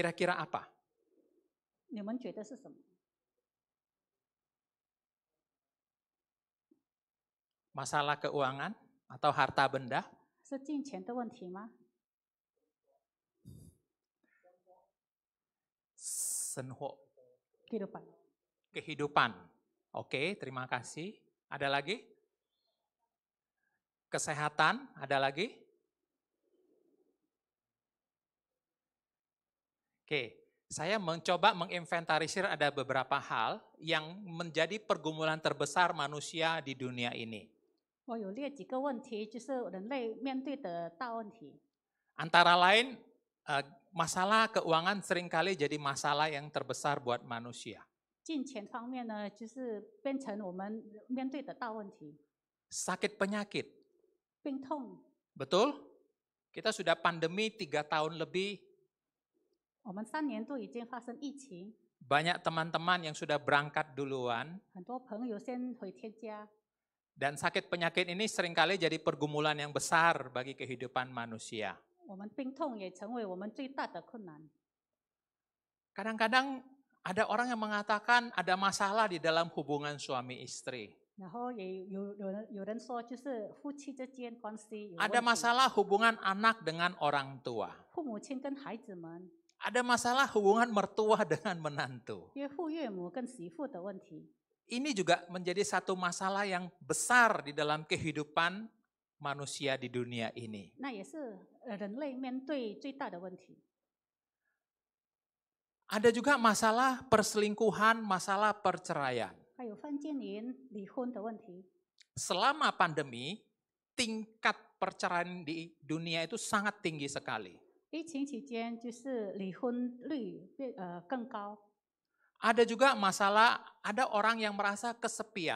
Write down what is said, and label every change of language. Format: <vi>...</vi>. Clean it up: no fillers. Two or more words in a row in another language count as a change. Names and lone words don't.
<id>Kira-kira apa?</id> <zh>你们觉得是什么？</zh> <id>Masalah keuangan atau harta benda?</id> <zh>是金钱的问题吗？ Senho,</zh> <id>kehidupan. kehidupan. Oke, terima kasih. Ada lagi? Kesehatan, ada lagi? Oke, saya mencoba menginventarisir ada beberapa hal yang menjadi pergumulan terbesar manusia di dunia ini.</id> <zh>我有列几个问题，就是人类面对的大问题。</zh> <id>Antara lain, masalah keuangan seringkali jadi masalah yang terbesar buat manusia.</id> <zh>金钱方面呢，就是变成我们面对的大问题。</zh> <id>Sakit penyakit,</id> <zh>病痛，</zh> <id>betul? Kita sudah pandemi 3 tahun lebih,</id> <zh>我们3年多已经发生疫情，</zh> <id>Banyak teman-teman yang sudah berangkat duluan,</id> <zh>很多朋友先回天家，</zh> <id>dan sakit penyakit ini seringkali jadi pergumulan yang besar bagi kehidupan manusia.</id> <zh>我们病痛也成为我们最大的困难。</zh> <id>Kadang-kadang ada orang yang mengatakan ada masalah di dalam hubungan suami istri.</id> <zh>然后也有人说，就是夫妻之间关系有</zh> <id>Ada</id> <zh>问题，</zh> <id>masalah hubungan anak dengan orang tua.</id> <zh>父母亲跟孩子们，</zh> <id>Ada masalah hubungan mertua dengan menantu.</id> <zh>岳父岳母跟媳妇的问题，</zh> <id>Ini juga menjadi satu masalah yang besar di dalam kehidupan manusia di dunia ini.</id> <zh>那也是人类面对最大的问题。</zh> <id>Ada juga masalah perselingkuhan, masalah perceraian.</id> <zh>还有犯奸淫、离婚的问题。</zh> <id>Selama pandemi, tingkat perceraian di dunia itu sangat tinggi sekali.</id> <zh>疫情期间，就是离婚率更高，</zh> <id>Ada juga masalah, ada orang yang merasa kesepian.</id>